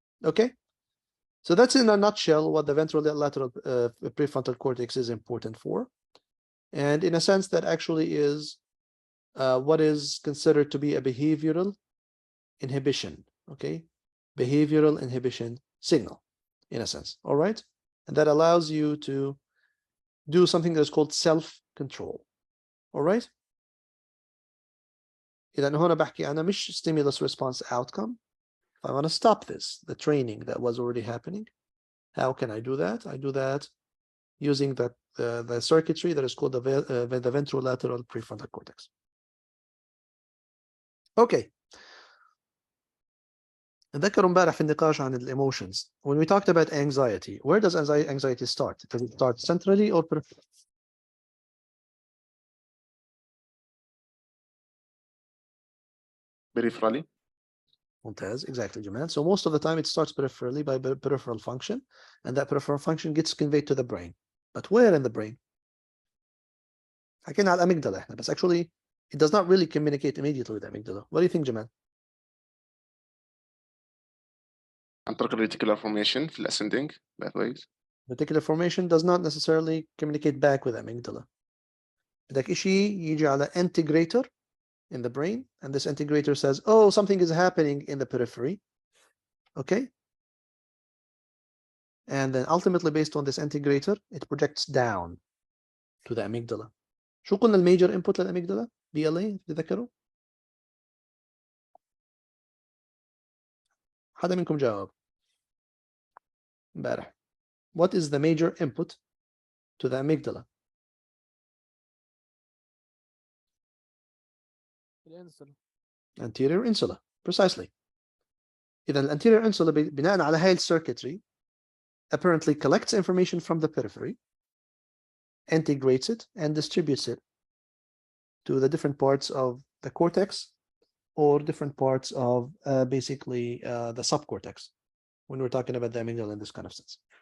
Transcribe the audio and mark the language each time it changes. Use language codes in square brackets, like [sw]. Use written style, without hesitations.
[en] Okay, so that's in a nutshell what the ventrolateral prefrontal cortex is important for, and in a sense that actually is what is considered to be a behavioral inhibition. Okay, behavioral inhibition signal, in a sense. All right, and that allows you to do something that is called self-control. All right. [ar] إذا هنا بحكي أنا مش stimulus response outcome. [en] If I want to stop this, the training that was already happening, how can I do that? I do that using the circuitry that is called the ventrolateral prefrontal cortex. Okay. [ar] ذكروا امبارح في النقاش عن emotions. [en] When we talked about anxiety, where does anxiety start? Does it start centrally or peripherally. ممتاز, exactly, Jamal. So most of the time it starts peripherally by peripheral function, and that peripheral function gets conveyed to the brain. But where in the brain? [ar] حكينا على الأميجدلا احنا, [en] but actually it does not really communicate immediately with the amygdala. What do you think, Jamal? [ar] عن طريق reticular formation في ascending pathways. [en] Reticular formation does not necessarily communicate back with the amygdala. [ar] بدك إشي يجي على [en] integrator in the brain, and this integrator says, oh, something is happening in the periphery. Okay? And then ultimately, based on this integrator, it projects down to the amygdala. [ar] شو قلنا الميجر input للأميجدلا؟ BLA تذكروا؟ حدا منكم جاوب امبارح. [en] What is the major input to the amygdala? Anterior insula, precisely. إذا الانterior insula [ar] بناء على هاي [en] الcircuitry apparently collects information from the periphery, integrates it, and distributes it to the different parts of the cortex or different parts of basically the subcortex when we're talking about the amygdala in this kind of sense.